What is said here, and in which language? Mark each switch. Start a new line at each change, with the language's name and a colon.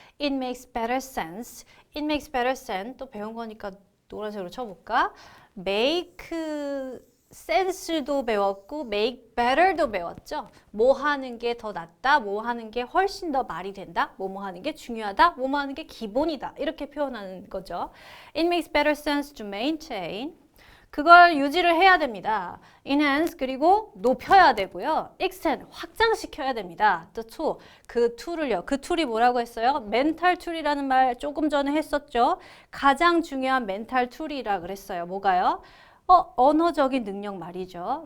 English: it makes better sense
Korean: 또 배운 거니까 노란색으로 쳐볼까? make sense도 배웠고 make better도 배웠죠. 뭐 하는 게 더 낫다, 뭐 하는 게 훨씬 더 말이 된다, 뭐 하는 게 중요하다, 뭐 하는 게 기본이다 이렇게 표현하는 거죠.
English: It makes better sense to maintain.
Korean: 그걸 유지를 해야 됩니다. enhance 그리고 높여야 되고요. extend 확장시켜야 됩니다.
English: the tool
Korean: 그 툴을요. 그 툴이 뭐라고 했어요? 멘탈 툴이라는 말 조금 전에 했었죠. 가장 중요한 멘탈 툴이라 그랬어요. 뭐가요? 언어적인 능력 말이죠.